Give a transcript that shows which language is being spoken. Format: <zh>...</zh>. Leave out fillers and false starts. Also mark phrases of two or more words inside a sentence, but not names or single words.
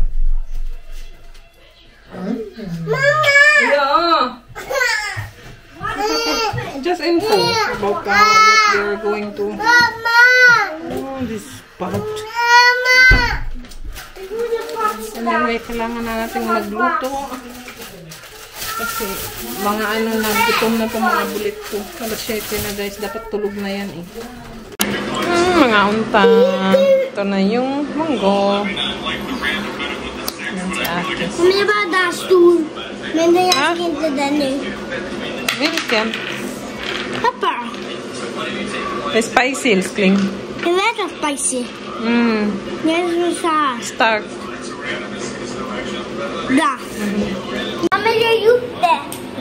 <en>Mama! Yeah. Just info about what we're going to. Mama! Oh, this pot. Mama! Anyway,</en> <tl>kailangan na natin magluto. Kasi mga ano na, gutom na po mga bulit ko. Alas 7 na guys, dapat tulog na yan eh. Mga unta. Ito na yung munggo. Yan si ate.</tl> <sv>Kommer bara där stor. Men det är inte den nu. Vilken? Pappa. Det är spicy älskling. Det är spicy. Det är så här. Stark. Där. Mamma, jag har gjort det.</sv>